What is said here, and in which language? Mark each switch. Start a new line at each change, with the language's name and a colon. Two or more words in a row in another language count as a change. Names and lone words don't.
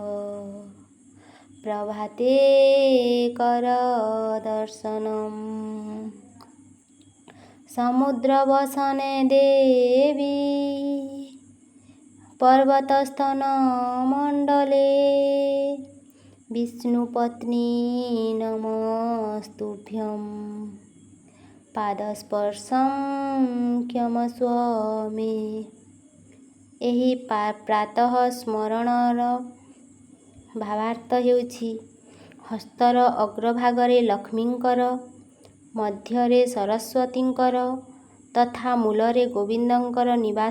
Sanskrit: प्रभाते कर दर्शनम समुद्रवसने देवी पर्वतस्थन मंडले विष्णुपत्नी नमस्तुभ्यं पादस्पर्शं क्षमस्व मे।
Odia: ଏହି ପ୍ରାତଃ ସ୍ମରଣର ଭାବାର୍ଥ ହେଉଛି ହସ୍ତର ଅଗ୍ରଭାଗରେ ଲକ୍ଷ୍ମୀଙ୍କର, ମଧ୍ୟରେ ସରସ୍ୱତୀଙ୍କର ତଥା ମୂଳରେ ଗୋବିନ୍ଦଙ୍କର ନିବାସ।